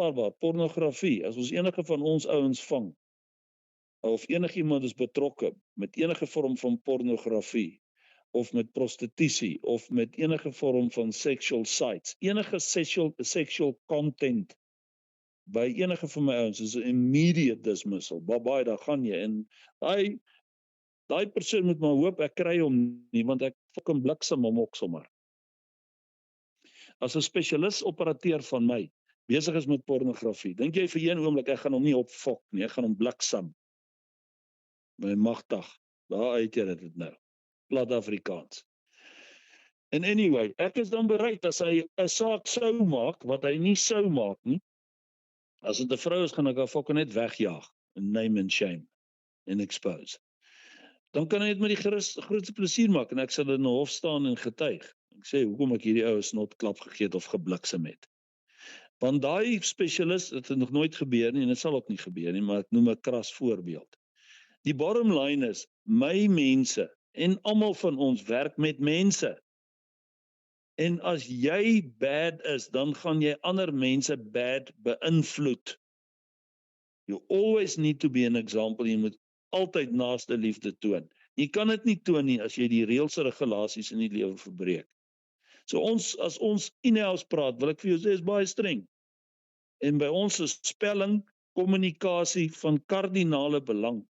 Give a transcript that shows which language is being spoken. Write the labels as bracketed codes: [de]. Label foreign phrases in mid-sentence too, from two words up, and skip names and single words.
[af] As ons enige van ons ouens vang of enigiemand is betrokke met enige vorm van pornografie, of met prostitusie, of met enige vorm van [en] sexual sites, [af] enige [en] sexual content, [af] by enige van my ouens, is 'n [en] immediate dismissal, [af] bye, daar gaan jy, en daai persoon moet maar hoop, ek kry hom nie, want ek fucking bliksem hom ook sommer. As 'n spesialis operateur van my, besig is met pornografie, dink jy vir een oomblik, ek gaan hom nie opfok nie, ek gaan hom bliksem. My magtig, daar uit jy dit nou, plat Afrikaans. En anyway, ek is dan bereid, as hy 'n saak sou maak, wat hy nie sou maak nie, as dit 'n vrou is, gaan ek haar fucking net wegjaag, [en] name and shame, [af] en expose. Dan kan hy dit met die grootste plesier maak, en ek sal in 'n hof staan en getuig. Ek sê, hoekom ek hierdie ou snot klap gegee het of gebliksem het. Want daai spesialis, het nog nooit gebeur nie, en dit sal ook nie gebeur nie, maar ek noem 'n kras voorbeeld. Die [en] bottom line [af] is, my mense, en almal van ons werk met mense. En as jy bad is, dan gaan jy ander mense bad beïnvloed. [en] You always need to be an example, [af] jy moet altyd naaste liefde toon. Jy kan dit nie toon nie, as jy die reëls en regulasies in die lewe verbreek. So as ons in-house praat, wil ek vir jou sê, is baie streng. En by ons is spelling, kommunikasie van kardinale belang.